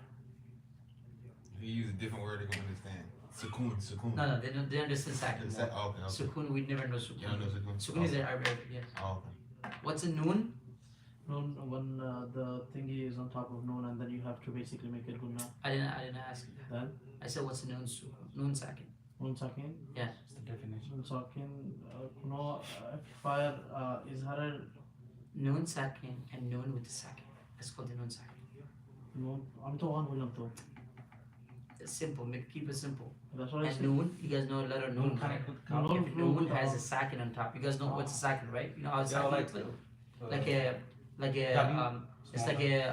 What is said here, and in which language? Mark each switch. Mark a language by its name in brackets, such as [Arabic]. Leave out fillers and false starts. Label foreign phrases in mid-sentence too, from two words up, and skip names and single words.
[English] If you use a different word, they're gonna understand. Sukoon. No, they understand Sakin. Is that okay? Sukun, we never know You Sukun. don't know Sukoon? Sukun is an Arabic, yes. Oh, okay. What's a Nun? Noon, when the thingy is on top of noon, and then you have to basically make it gunna. I didn't ask you that. Then I said what's a [Arabic] Nun Sakin? noon sakin. [English] Yeah. What's the definition? [Arabic] Noon sakin. Kuno fire izharar Nun Sakin [English] and Nun with the Sakin. That's called the [Arabic] Nun Sakin. noon. I'm to one will to. [English] It's simple, keep it simple. That's what I And said. Nun, you guys know letter Nun, right? Noon, If noon Nun with has the- a Sakin on top, you guys know what's a Sakin, right? You know how a Sakin looks like? Like a it's like a